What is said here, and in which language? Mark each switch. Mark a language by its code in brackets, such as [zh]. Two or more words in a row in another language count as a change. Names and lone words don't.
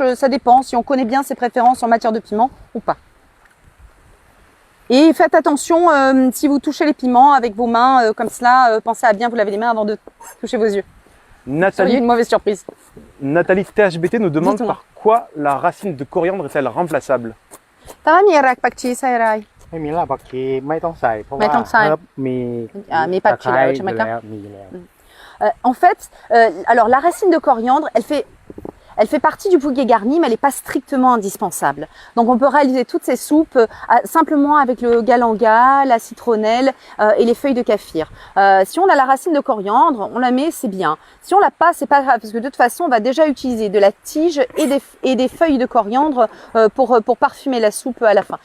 [fr] Ça dépend si on connaît bien ses préférences en matière de piment ou pas. Et faites attention, si vous touchez les piments avec vos mains comme cela, pensez à bien vous laver les mains avant de toucher vos yeux. Nathalie, une mauvaise surprise. Nathalie THBT nous demande par quoi la racine de coriandre est-elle remplaçable? [th] ถ้ามีรากผักชีใส่อะไร ไม่มีรากผักชีไม่ต้องใส่เพราะว่า ไม่ต้องใส่ เฮิร์บมี มีผักชีแล้วใช่ไหมครับ มีอยู่แล้ว [fr] En fait, alors la racine de coriandre, elle fait partie du bouquet garni, mais elle n'est pas strictement indispensable. Donc on peut réaliser toutes ces soupes simplement avec le galanga, la citronnelle et les feuilles de kaffir. Si on a la racine de coriandre, on la met, c'est bien. Si on l'a pas, c'est pas grave, parce que de toute façon, on va déjà utiliser de la tige et des feuilles de coriandre pour parfumer la soupe à la fin.